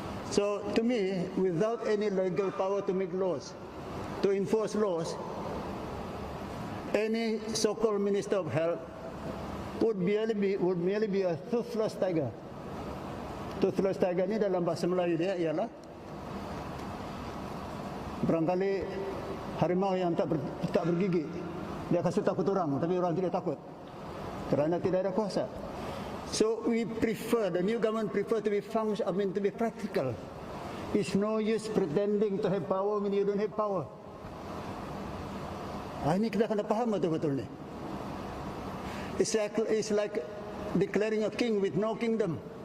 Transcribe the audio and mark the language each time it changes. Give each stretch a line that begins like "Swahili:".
English: So to me, without any legal power to make laws, to enforce laws, any so-called Minister of Health would merely be a toothless tiger. Toothless tiger
Malay: ini dalam bahasa Melayu dia ialah barangkali harimau yang tak bergigi. Dia kasih takut orang, tapi orang tidak takut kerana tidak ada kuasa.
English: So we prefer, the new government prefer to be to be practical. It's no use pretending to have power when you don't have power.
Malay: Ini kita kena faham betul-betul ni.
English: It's like declaring a king with no kingdom.